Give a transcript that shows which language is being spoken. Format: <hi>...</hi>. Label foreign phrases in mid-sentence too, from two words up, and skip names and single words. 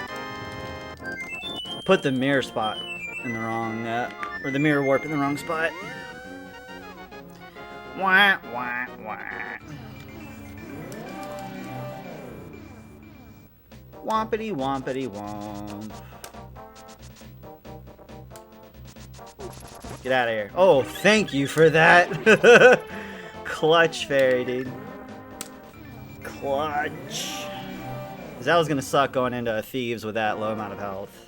<en>I put the mirror spot in the wrong, or the mirror warp in the wrong spot. Wah, wah, wah. Wompity, wompity, womp. Get out of here. Oh, thank you for that. Clutch fairy, dude. Clutch. Because that was going to suck going into Thieves with that low amount of health.</en>